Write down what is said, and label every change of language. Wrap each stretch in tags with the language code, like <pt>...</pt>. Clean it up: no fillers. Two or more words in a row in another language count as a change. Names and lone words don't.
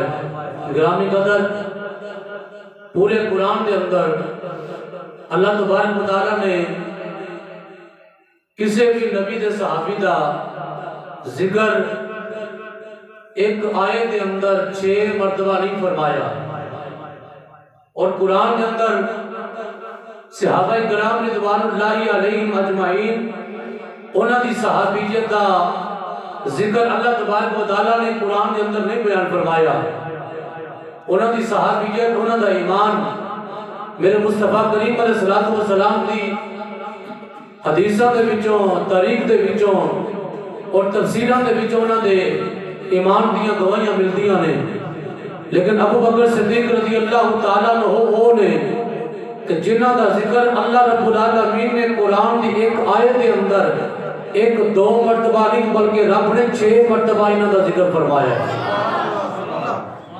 <pa>گرامی قدر، پورے قرآن دے اندر</pa> <ar>اللہ تبارک و تعالیٰ</ar> <pa>نے کسی بھی نبی دے صحابی دا ذکر ایک آیت دے اندر 6 مرتبہ نہیں فرمایا، اور قرآن کے اندر صحابہ کرام</pa> <ar>رضوان اللہ علیہم اجمعین</ar> <pa>انہاں دی صحابیت دا ذکر</pa> <ar>اللہ تبارک و تعالیٰ</ar> <pa>نے قرآن کے اندر نہیں بیان فرمایا۔ انہاں دی صحابیت، انہاں دا ایمان میرے مصطفیٰ کریم</pa> <ar>علیہ السلام</ar> <pa>دی حدیثاں دے وچوں، تاریخ دے وچوں اور تفسیراں دے وچوں انہاں دے ایمان دیاں گواہیاں ملدیاں نے، لیکن ابو بکر صدیق</pa> <ar>رضی اللہ تعالیٰ عنہ</ar> <pa>وہ نے کہ جنہاں دا ذکر</pa> <ar>اللہ رب العالمین</ar> <pa>نے قرآن دی ایک آیت کے اندر 1-2 مرتبہ نہیں بلکہ رب نے 6 مرتبہ انہاں دا ذکر فرمایا ہے۔</pa>